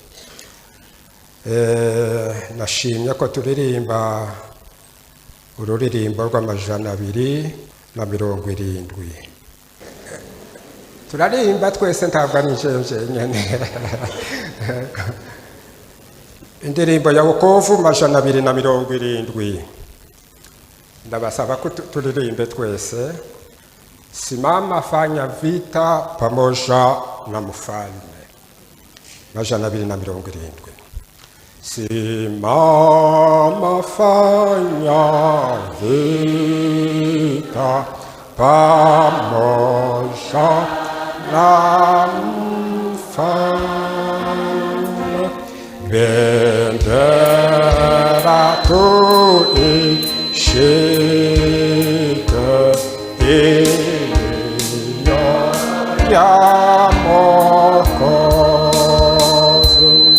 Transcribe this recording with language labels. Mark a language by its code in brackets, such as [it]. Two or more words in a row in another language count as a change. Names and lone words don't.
[rw] Nashimye ko turirimba ururirimbo rw'270. Turarimba twese ntabwo ari njenje nyene. Indirimbo ya wokovu 270. Ndabasaba ko turirimbe twese. [sw] Simama fanya vita pamoja na mfalme. 270. Simama fanya vita pamoja na mfalme, bendera tuishike iliyo ya Mwokozi,